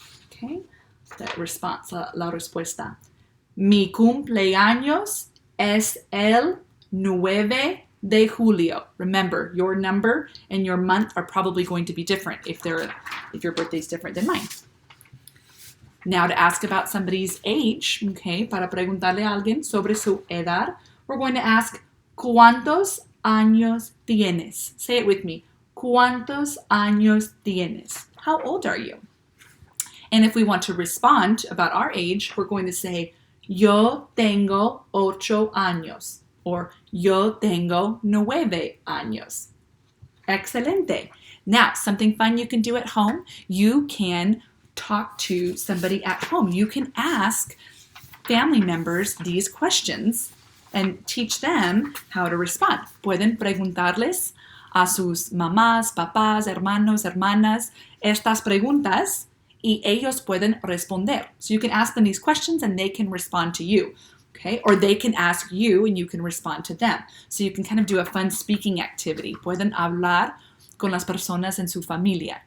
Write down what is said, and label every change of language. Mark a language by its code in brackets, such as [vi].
[en] Okay, the response, [es] la respuesta. Mi cumpleaños es el 9 de julio. [en] Remember, your number and your month are probably going to be different if your birthday is different than mine. Now to ask about somebody's age, okay, [es] para preguntarle a alguien sobre su edad, [en] we're going to ask, [es] ¿cuántos años tienes? [en] Say it with me. [es] ¿Cuántos años tienes? [en] How old are you? And if we want to respond about our age, we're going to say, [es] yo tengo 8 años, [en] or [es] yo tengo 9 años. [en] Excelente. Now, something fun you can do at home, you can talk to somebody at home. You can ask family members these questions and teach them how to respond. [es] Pueden preguntarles a sus mamás, papás, hermanos, hermanas estas preguntas y ellos pueden responder. [en] So you can ask them these questions and they can respond to you. Okay? Or they can ask you and you can respond to them. So you can kind of do a fun speaking activity. [es] Pueden hablar con las personas en su familia.